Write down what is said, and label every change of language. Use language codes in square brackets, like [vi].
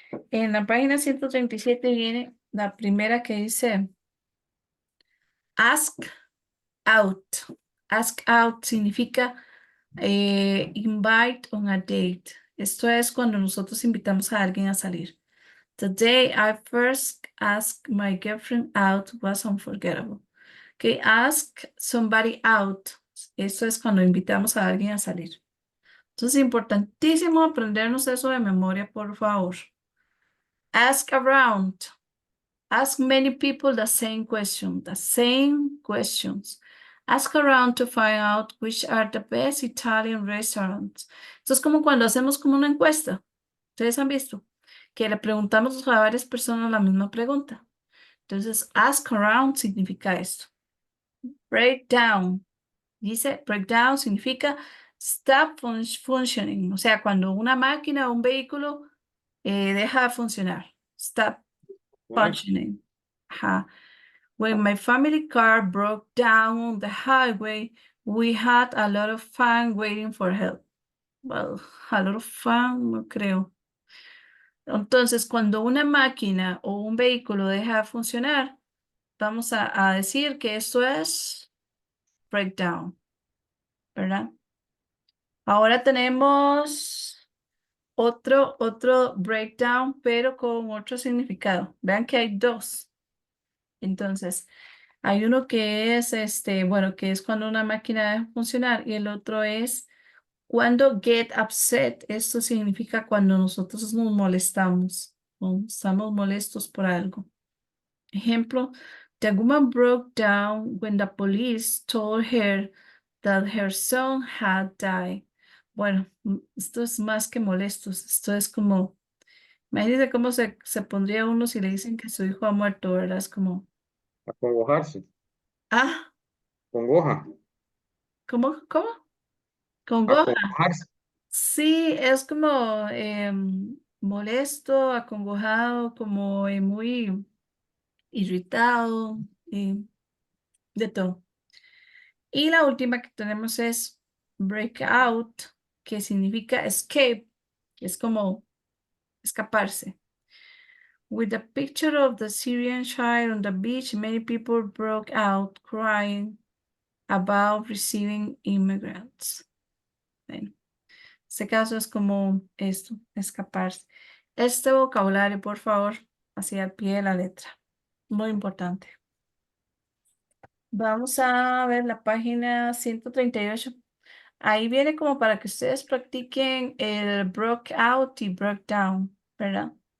[es] En la página 137 viene la primera que dice ask out. [en] Ask out significa invite on a date. [es] Esto es cuando nosotros invitamos a alguien a salir. [en] The day I first asked my girlfriend out was unforgettable. Okay, ask somebody out. [es] Eso es cuando invitamos a alguien a salir. Entonces, es importantísimo aprendernos eso de memoria, por favor. [en] Ask around. Ask many people the same question, the same questions. Ask around to find out which are the best Italian restaurants. [es] Esto es como cuando hacemos como una encuesta. ¿Ustedes han visto? que le preguntamos a varias personas la misma pregunta. Entonces, ask around significa esto. Break down. Dice, breakdown significa [en] stop functioning. [es] O sea, cuando una máquina o un vehículo deja de funcionar. [en] Stop Right. functioning. Ajá. When my family car broke down on the highway, we had a lot of fun waiting for help. Well, a lot of fun, [es] no creo. Entonces, cuando una máquina o un vehículo deja de funcionar, vamos a decir que esto es breakdown, ¿verdad? Ahora tenemos otro breakdown, pero con otro significado. Vean que hay dos. Entonces, hay uno que es bueno, que es cuando una máquina deja de funcionar, y el otro es cuando [en] get upset. [es] Esto significa cuando nosotros nos molestamos o estamos molestos por algo. [en] Ejemplo, the woman broke down when the police told her that her son had died. [es] Bueno, esto es más que molestos. Esto es como, imagínense cómo se pondría uno si le dicen que su hijo ha muerto, ¿verdad? Es como, Acongojarse. ah, Congoja. ¿cómo? Congoja. Acongojarse. Sí, es como molesto, acongojado, como muy irritado, de todo. Y la última que tenemos es breakout, que significa escape, es como escaparse. [en] With the picture of the Syrian child on the beach, many people broke out crying about receiving immigrants. [es] Bueno, este caso es como esto, escaparse. Este vocabulario, por favor, hacia el pie de la letra. Muy importante. Vamos a ver la página 138. Ahí viene como para que ustedes practiquen el broke out y broke down, ¿verdad?